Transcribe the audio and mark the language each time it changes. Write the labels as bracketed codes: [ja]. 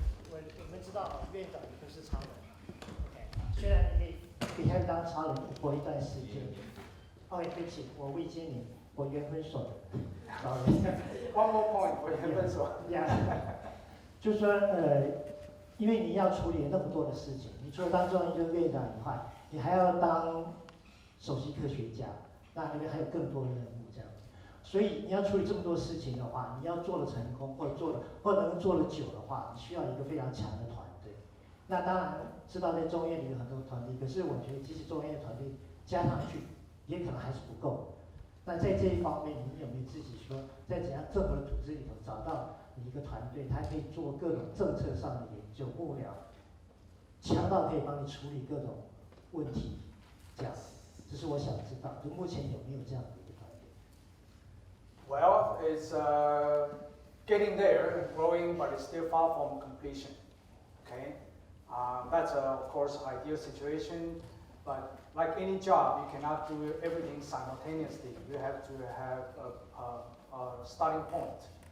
[zh] 我们知道院长你不是超人 ，OK， 虽然你可以当超人活一段时间。 OK， 对不起，我未接你，我原分所的。 [en] One more point， [zh] 我原分所。就是说因为你要处理那么多的事情，你除了当中研究院长以外，你还要当首席科学家，那里面还有更多的任务这样子。所以你要处理这么多事情的话，你要做得成功，或者能够做得久的话，你需要一个非常强的团队。那当然知道在中院里有很多团队，可是我觉得即使中院团队加上去，也可能还是不够。那在这一方面，你有没有自己说，在怎样政府的组织里头找到你一个团队，它可以做各种政策上的研究幕僚，强到可以帮你处理各种问题，这样，这是我想知道，就目前有没有这样的一个团队 [en] Well, it's getting there, growing, but it's still far from completion. Okay, that's of course ideal situation, but like any job, you cannot do everything simultaneously. You have to have a starting point.